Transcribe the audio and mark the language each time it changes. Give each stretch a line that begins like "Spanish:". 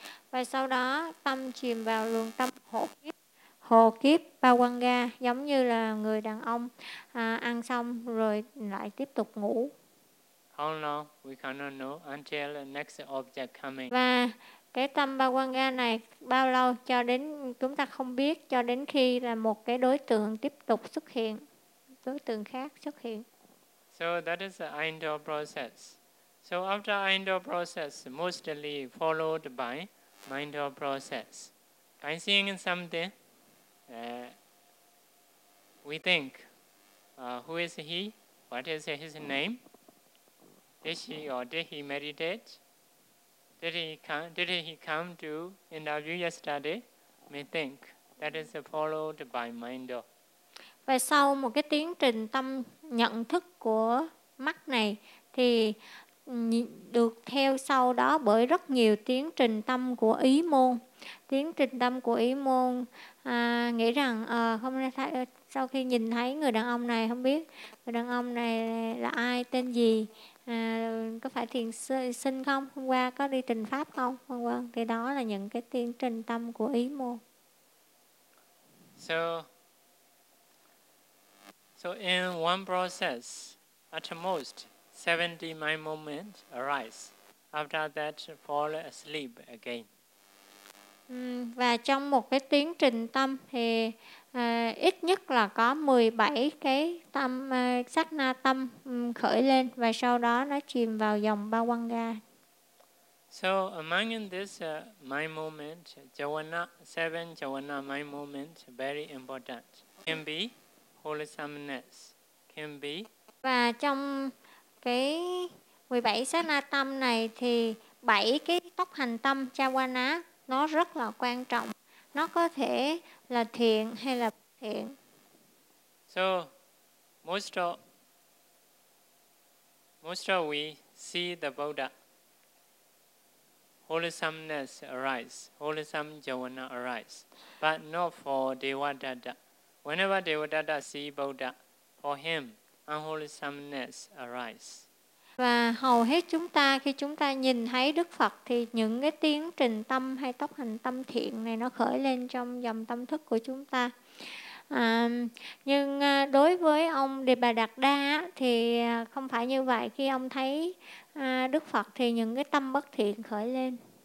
Vietnamese: Và sau đó tâm chìm vào luồng tâm hồ kiếp Bowinga, giống như là người đàn ông ăn xong rồi lại tiếp tục ngủ.
English: How long we cannot know until the next object coming.
Vietnamese: Và cái tâm Bowinga này bao lâu cho đến chúng ta không biết, cho đến khi là một cái đối tượng tiếp tục xuất hiện, đối tượng khác xuất hiện.
English: So that is the Aindo process. So after Aindo process, mostly followed by Mindo process. By seeing something, we think, who is he? What is his name? Did he or did he meditate? Did he come to interview yesterday? We think that is followed by Mindo.
Vietnamese: Và sau một cái tiến trình tâm nhận thức của mắt này thì được theo sau đó bởi rất nhiều tiến trình tâm của ý môn. Tiến trình tâm của ý môn nghĩ rằng sau khi nhìn thấy người đàn ông này, không biết người đàn ông này là ai, tên gì, có phải thiền sinh không, hôm qua có đi trình pháp không, vân vân. Thì đó là những cái tiến trình tâm của ý môn.
English: So in one process, at most 70 mind moments arise. After that, fall asleep again.
Vietnamese: Và trong một cái tiến trình tâm thì ít nhất là có 17 cái tâm sát na tâm khởi lên và sau đó nó chìm vào dòng Bowinga.
English: So among this mind moment, Chavana, 7 Chavana mind moment very important. Can be wholesomeness, can be.
Vietnamese: Và trong cái 17 sát na tâm này thì 7 cái tốc hành tâm Chavana nó rất là quan trọng. Nó có thể là thiện hay là bất thiện.
English: So most of we see the Buddha, wholesomeness arise, wholesome Chavana arise, but not for Devadatta. Whenever Devadatta see Buddha, for him unwholesomeness arise.
Vietnamese: Và hầu hết chúng ta khi chúng ta nhìn thấy Đức Phật thì những cái tiến trình tâm hay tốc hành tâm thiện này nó khởi lên trong dòng tâm thức của chúng ta. Nhưng đối với ông Đề Bà Đạt Đa thì không phải như vậy. Khi ông thấy Đức Phật thì những cái tâm bất thiện khởi lên.